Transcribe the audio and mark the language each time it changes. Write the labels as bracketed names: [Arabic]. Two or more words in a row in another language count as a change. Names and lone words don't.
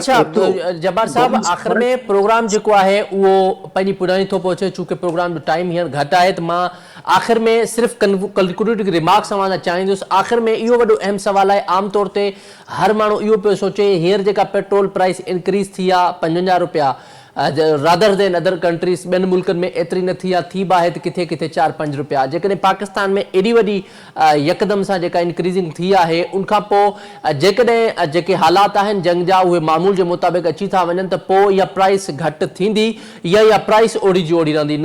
[Sindhi] अच्छा जब्बार साहब, आख़िर में प्रोग्राम जेको आहे उहो पंहिंजी पुॼाणी थो पहुचे। चूंकि प्रोग्राम जो टाइम हींअर घटि आहे त मां आख़िर में सिर्फ़ु [English] concluding remarks [Sindhi] तव्हां सां चाहींदुसि। आख़िर में इहो वॾो अहम सवाल आहे। आम तौर ते हर माण्हू इहो पियो सोचे हींअर जेका [English] petrol price increase [Sindhi] थी आहे 55 रुपया, [English] rather than other countries, [Sindhi] ॿियनि मुल्कनि में एतिरी न थी आहे, थी बि आहे त किथे किथे 4-5 रुपया। जेकॾहिं पाकिस्तान में एॾी वॾी यकदम सां जेका इंक्रीज़िंग थी आहे, उनखां पोइ जेकॾहिं जेके हालात आहिनि जंग जा उहे मामूल जे मुताबिक़ अची था वञनि त पोइ इहा प्राइस घटि थींदी या इहा प्राइस ओड़ी जी ओड़ी रहंदी।